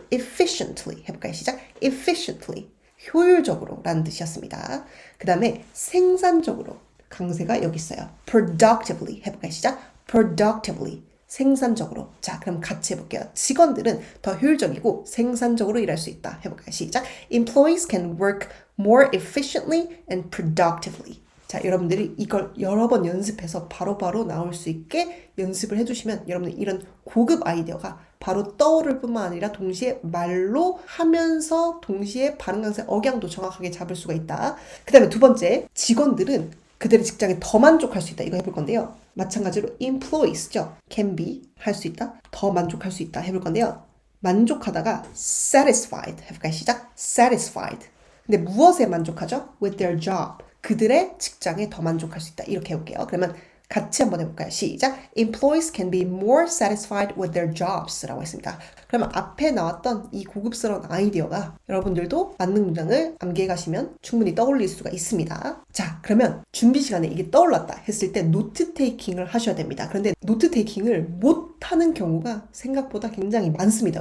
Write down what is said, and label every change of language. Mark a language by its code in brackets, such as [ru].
[ko] efficiently 해볼까요? 시작. efficiently 효율적으로 라는 뜻이었습니다. 그 다음에 생산적으로 강세가 여기 있어요. productively 해볼까요? 시작. productively 생산적으로. 자, 그럼 같이 해볼게요. 직원들은 더 효율적이고 생산적으로 일할 수 있다. 해볼까요? 시작. [en] Employees can work more efficiently and productively. [ko] 자, 여러분들이 이걸 여러 번 연습해서 바로바로 나올 수 있게 연습을 해주시면 여러분들 이런 고급 아이디어가 바로 떠오를 뿐만 아니라 동시에 말로 하면서 동시에 발음 강세 억양도 정확하게 잡을 수가 있다. 그 다음에 두 번째, 직원들은 그들의 직장에 더 만족할 수 있다. 이거 해볼 건데요. 마찬가지로 employees죠. [en] can be [ko] 할 수 있다. 더 만족할 수 있다. 해볼 건데요. 만족하다가 satisfied 해볼까요? 시작. satisfied. 근데 무엇에 만족하죠? [en] with their job. [ko] 그들의 직장에 더 만족할 수 있다. 이렇게 해볼게요. 그러면 같이 한번 해볼까요? 시작. [en] Employees can be more satisfied with their jobs [ko] 라고 했습니다. 그러면 앞에 나왔던 이 고급스러운 아이디어가 여러분들도 만능 문장을 암기해 가시면 충분히 떠올릴 수가 있습니다. 자, 그러면 준비 시간에 이게 떠올랐다 했을 때 노트 테이킹을 하셔야 됩니다. 그런데 노트 테이킹을 못하는 경우가 생각보다 굉장히 많습니다.